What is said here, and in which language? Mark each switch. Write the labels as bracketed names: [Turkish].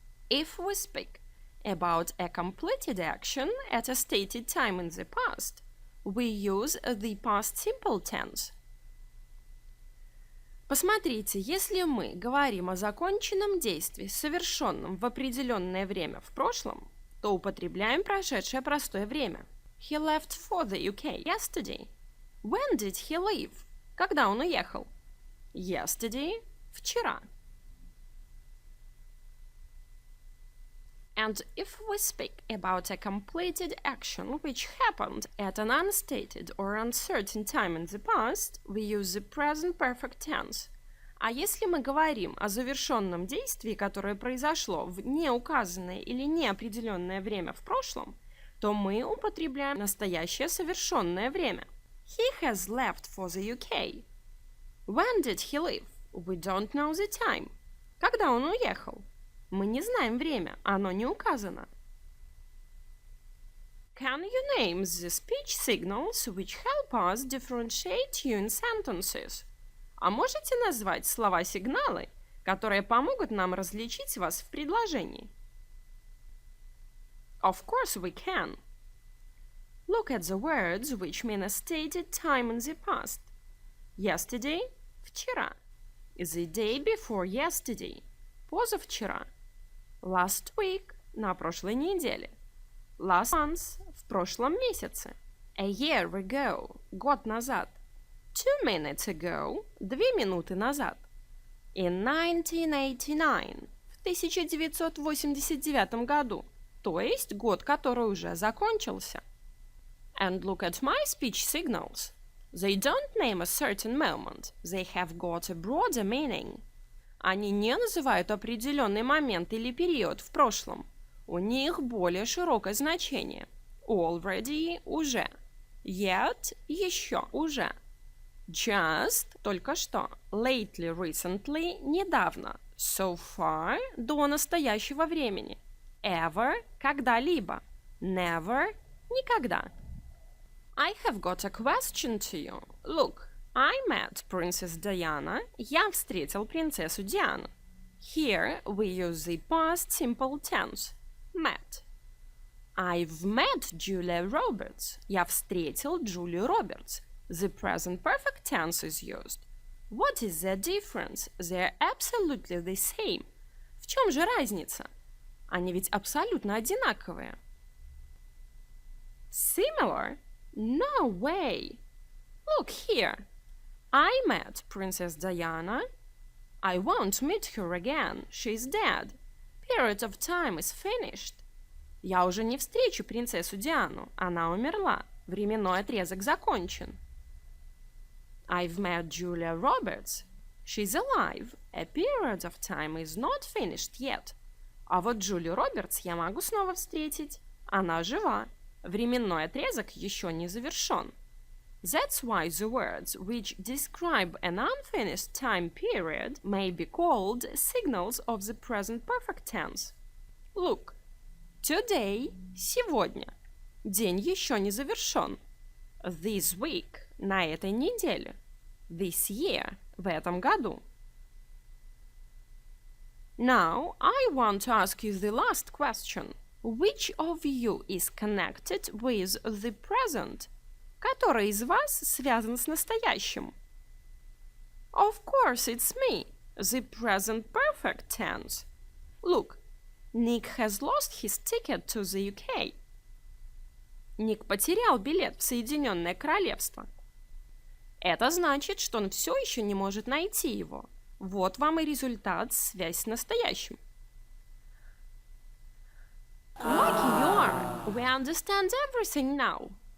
[English] If we speak about a completed action at a stated time in the past, we use the past simple tense. [Russian] Посмотрите, если мы говорим о законченном действии, совершенном в определенное время в прошлом, то употребляем прошедшее простое время. [English] He left for the UK yesterday. When did he leave? [Russian] Когда он уехал? [English] Yesterday – вчера. And if we speak about a completed action which happened at an unstated or uncertain time in the past, we use the present perfect tense. [Russian] А если мы говорим о завершенном действии, которое произошло в неуказанное или неопределенное время в прошлом, то мы употребляем настоящее совершенное время. [English] He has left for the UK. When did he leave? We don't know the time. [Russian] Когда он уехал? Мы не знаем время, оно не указано. [English] Can you name the speech signals which help us differentiate you in sentences? [Russian] А можете назвать слова-сигналы, которые помогут нам различить вас в предложении? [English] Of course we can. Look at the words which mean a stated time in the past. Yesterday – вчера. The day before yesterday – позавчера. Last week – [Russian] на прошлой неделе. [English] Last month – [Russian] в прошлом месяце. [English] A year ago – [Russian] год назад. [English] 2 minutes ago – [Russian] 2 минуты назад. [English] In 1989 [Russian] – в 1989 году, то есть год, который уже закончился. [English] And look at my speech signals. They don't name a certain moment. They have got a broader meaning. [Russian] Они не называют определенный момент или период в прошлом. У них более широкое значение. [English] Already – уже. Yet – еще, уже. Just – только что. Lately, recently – недавно. So far – до настоящего времени. Ever – когда-либо. Never – никогда. I have got a question to you. Look. I met Princess Diana. [Russian] Я встретил принцессу Диану. [English] Here we use the past simple tense. Met. I've met Julia Roberts. [Russian] Я встретил Джулию Робертс. [English] The present perfect tense is used. What is the difference? They're absolutely the same. [Russian] В чем же разница? Они ведь абсолютно одинаковые. [English] Similar? No way. Look here. I met Princess Diana. I won't meet her again. She's dead. Period of time is finished. [Russian] Я уже не встречу принцессу Диану. Она умерла. Временной отрезок закончен. [English] I've met Julia Roberts. She's alive. A period of time is not finished yet. [Russian] А вот Джулию Робертс я могу снова встретить. Она жива. Временной отрезок еще не завершен. [English] That's why the words which describe an unfinished time period may be called signals of the present perfect tense. Look. Today – сегодня. [Russian] День еще не завершен. [English] This week – на этой неделе. This year – в этом году. Now, I want to ask you the last question. Which of you is connected with the present? [Russian] Который из вас связан с настоящим? [English] Of course, it's me, the present perfect tense. Look, Nick has lost his ticket to the UK. [Russian] Ник потерял билет в Соединенное Королевство. Это значит, что он все еще не может найти его. Вот вам и результат, связь с настоящим. [English] Lucky you are. We understand everything now.